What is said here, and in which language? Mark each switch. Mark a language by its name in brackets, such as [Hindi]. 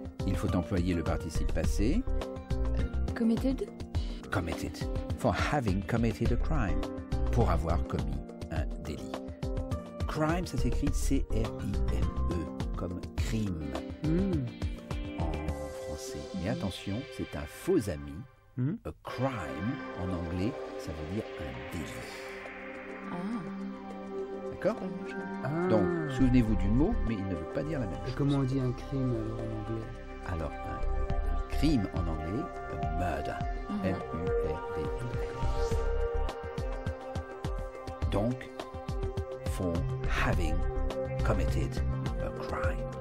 [French] il faut employer le participe passé. [English] Committed. Committed. For having committed a crime. [French] Pour avoir commis un délit. Crime, ça s'écrit C-R-I-M-E, comme crime en français. Mais attention, c'est un faux ami. A crime, en anglais, ça veut dire un délit. D'accord? Donc, souvenez-vous du mot, mais il ne veut pas dire la même chose. Comment on dit un crime en anglais? Alors, un crime en anglais, [English] a murder. [French] M-U-R-D. [English] Donc, for having committed a crime.